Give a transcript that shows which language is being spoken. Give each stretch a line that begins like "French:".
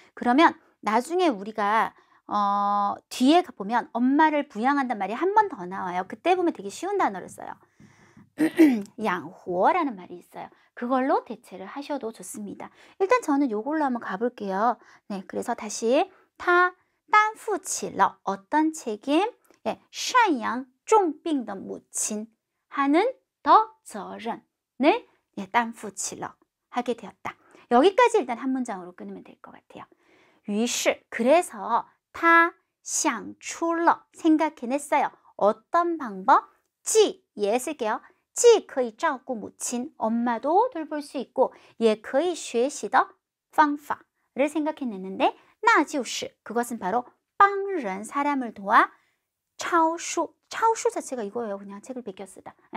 Korean: 그러면 나중에 우리가 뒤에 보면 엄마를 부양한단 말이 한 번 더 나와요. 그때 보면 되게 쉬운 단어를 써요. 양호라는 말이 있어요. 그걸로 대체를 하셔도 좋습니다. 일단 저는 요걸로 한번 가볼게요. 네, 그래서 다시 타
Chinese: 担负起了
Korean: 어떤 책임?
Chinese: 赡养重病的母亲
Korean: 하는 더
Chinese: 责任
Korean: 을
Chinese: 担负起了
Korean: 하게 되었다. 여기까지 일단 한 문장으로 끊으면 될 것 같아요.
Chinese: 于是
Korean: 그래서
Chinese: 他想出了
Korean: 생각해냈어요. 어떤 방법?
Chinese: 既
Korean: 예 쓸게요.
Chinese: 既可以照顾母亲
Korean: 엄마도 돌볼 수 있고
Chinese: 也可以学习的方法
Korean: 를 생각해냈는데
Chinese: 那就是
Korean: 그것은 바로
Chinese: 帮人
Korean: 사람을 도와
Chinese: 抄书 抄书
Korean: 자체가 이거예요. 그냥 책을 베껴 쓰다.